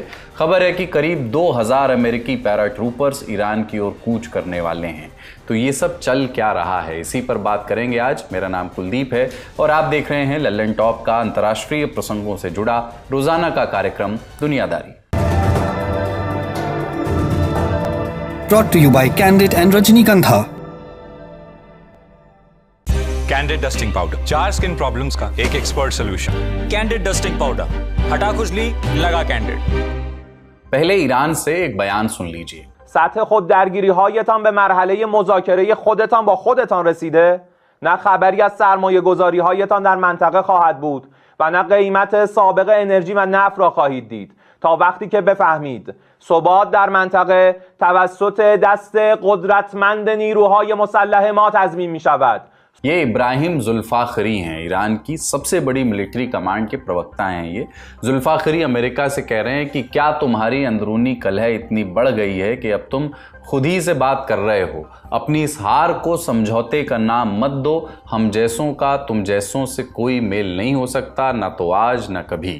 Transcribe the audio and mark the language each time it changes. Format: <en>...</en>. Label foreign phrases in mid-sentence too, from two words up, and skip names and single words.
<hi>खबर है कि करीब 2000 अमेरिकी पैराट्रूपर्स ईरान की ओर कूच करने वाले हैं। तो ये सब चल क्या रहा है, इसी पर बात करेंगे आज। मेरा नाम कुलदीप है और आप देख रहे हैं लल्लन टॉप का अंतर्राष्ट्रीय प्रसंगों से जुड़ा रोजाना का कार्यक्रम दुनियादारी।</hi> <en>Brought to you by Candid and Rajnikantha. Candid dusting powder, 4 skin problems</en> <hi>का एक</hi> <en>expert solution.</en> <hi>कैंडिड</hi> <en>dusting powder,</en> <hi>हटा खुजली लगा कैंडिड। पहले ईरान से एक बयान सुन लीजिए।</hi> <fa>سطح خود درگیری هایتان به مرحله مذاکره خودتان با خودتان رسیده؟ نه خبری از سرمایه گذاری هایتان در منطقه خواهد بود و نه قیمت سابق انرژی و نفت را خواهید دید تا وقتی که بفهمید ثبات در منطقه توسط دست قدرتمند نیروهای مسلح ما تضمین می شود.</fa> <hi>ये इब्राहिम जुल्फाखरी हैं, ईरान की सबसे बड़ी मिलिट्री कमांड के प्रवक्ता हैं। ये जुल्फाखरी अमेरिका से कह रहे हैं कि क्या तुम्हारी अंदरूनी कलह इतनी बढ़ गई है कि अब तुम खुद ही से बात कर रहे हो। अपनी इस हार को समझौते का नाम मत दो। हम जैसों का तुम जैसों से कोई मेल नहीं हो सकता, ना तो आज ना कभी।</hi>